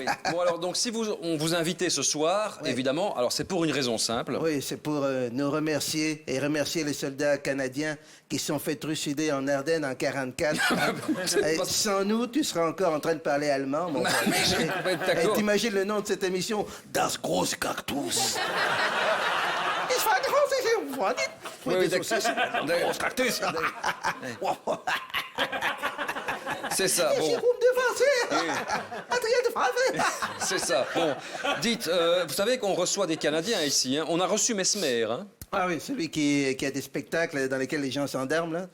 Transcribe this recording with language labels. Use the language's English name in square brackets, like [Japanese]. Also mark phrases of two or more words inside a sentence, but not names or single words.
[French] Bon, alors, donc, si on vous invitait ce soir, Oui. évidemment, alors c'est pour une raison simple. Oui, c'est pour nous remercier et remercier les soldats canadiens qui se sont fait trucider en Ardennes en 44. pas- Sans nous, tu seras encore en train de parler allemand, mon frère. Mais je peux pas être d'accord. T'imagines le nom de cette émission? [German] Das große Cactus. Ich war groß, ich war nicht. [French] Oui, [German] Das große Cactus. [French] C'est ça, bon. Jérôme Devancé. Adrien de Favre. C'est ça. Bon, dites, vous savez qu'on reçoit des Canadiens ici. Hein. On a reçu Mesmer. Hein. Ah oui, celui qui a des spectacles dans lesquels les gens s'endorment, là.